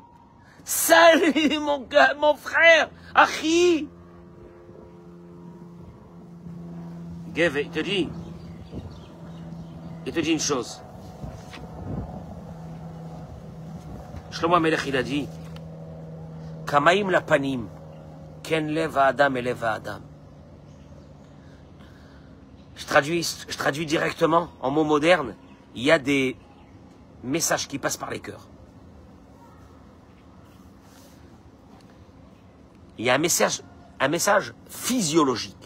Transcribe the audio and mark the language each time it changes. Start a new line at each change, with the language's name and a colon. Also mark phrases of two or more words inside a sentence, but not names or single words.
French: Salut, mon gars, mon frère! Achi! Gev, il te dit une chose.
Hebrew: Shlomo HaMelech,
French: il a dit,
Hebrew: כמים לפנים כן לב האדם את לב האדם et lev ha'adam.
French: Je traduis directement en mots modernes. Il y a des messages qui passent par les cœurs. Il y a un message physiologique.